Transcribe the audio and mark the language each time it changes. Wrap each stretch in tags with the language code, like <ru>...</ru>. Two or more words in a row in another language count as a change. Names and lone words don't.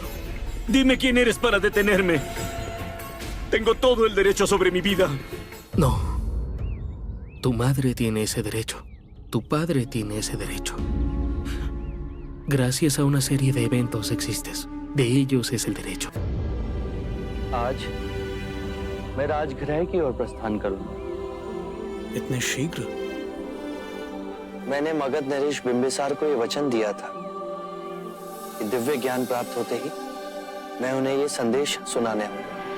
<es>Dime quién eres para detenerme. Tengo todo el derecho sobre mi vida. No. Tu madre tiene ese derecho. Tu padre tiene ese derecho. Gracias a una serie de eventos existes. De ellos es el derecho.</es> <hi>आज मैं राजगृह की ओर प्रस्थान करूंगा। इतने शीघ्र? मैंने मगध नरेश बिंबिसार को ये वचन दिया था कि दिव्य ज्ञान प्राप्त होते ही मैं उन्हें ये संदेश सुनाने आऊंगा।</hi>